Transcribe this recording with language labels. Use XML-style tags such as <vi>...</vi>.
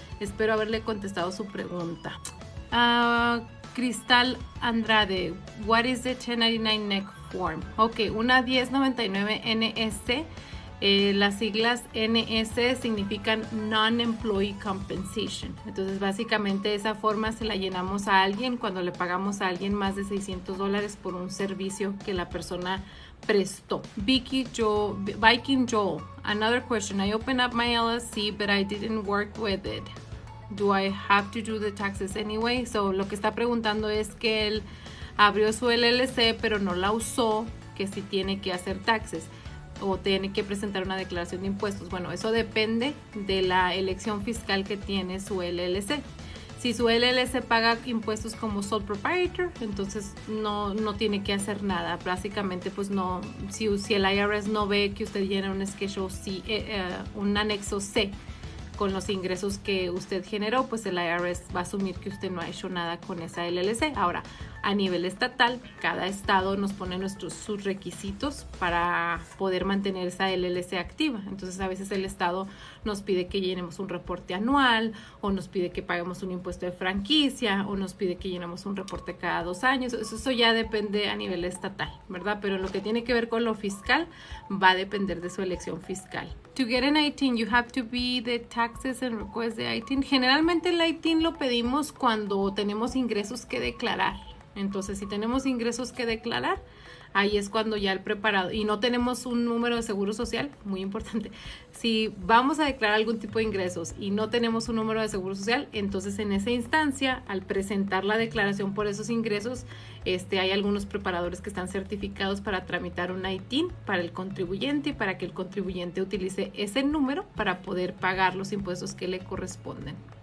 <es>Espero haberle contestado su pregunta. Cristal Andrade,</es> <en>what is the 1099 NEC form?</en> <es>Ok, una 1099 NSC Las siglas NS significan Non-Employee Compensation. Entonces, básicamente esa forma se la llenamos a alguien cuando le pagamos a alguien más de $600 por un servicio que la persona prestó.</es> <en>Viking Joel, another question. I opened up my LLC, but I didn't work with it. Do I have to do the taxes anyway?</en> <es>So, lo que está preguntando es que él abrió su LLC, pero no la usó, que si tiene que hacer taxes o tiene que presentar una declaración de impuestos. Bueno, eso depende de la elección fiscal que tiene su LLC. Si su LLC paga impuestos como sole proprietor, entonces no tiene que hacer nada. Básicamente, pues no, si el IRS no ve que usted llena un Schedule C, un anexo C con los ingresos que usted generó, pues el IRS va a asumir que usted no ha hecho nada con esa LLC. Ahora, a nivel estatal, cada estado nos pone sus requisitos para poder mantener esa LLC activa. Entonces, a veces el estado nos pide que llenemos un reporte anual, o nos pide que paguemos un impuesto de franquicia, o nos pide que llenemos un reporte cada 2 años. Eso ya depende a nivel estatal, ¿verdad? Pero lo que tiene que ver con lo fiscal va a depender de su elección fiscal.</es> <en>To get an ITIN, you have to be the taxes and request the ITIN.</en> <es>Generalmente el ITIN lo pedimos cuando tenemos ingresos que declarar. Entonces, si tenemos ingresos que declarar, ahí es cuando ya el preparado, y no tenemos un número de seguro social, muy importante. Si vamos a declarar algún tipo de ingresos y no tenemos un número de seguro social, entonces en esa instancia, al presentar la declaración por esos ingresos, hay algunos preparadores que están certificados para tramitar un ITIN para el contribuyente y para que el contribuyente utilice ese número para poder pagar los impuestos que le corresponden.</es>